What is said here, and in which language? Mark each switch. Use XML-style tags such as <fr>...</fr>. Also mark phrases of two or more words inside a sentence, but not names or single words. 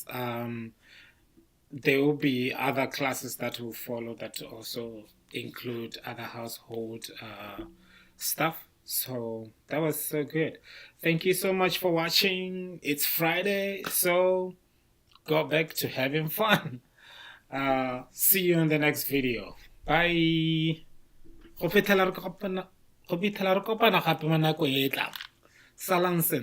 <en>There will be other classes that will follow that also include other household stuff. So that was so good. Thank you so much for watching. It's Friday, so go back to having fun. See you in the next video. Bye.</en> <tn>Go fitlhela re kopana gape mo nako e e tlang. Salang sentle.</tn>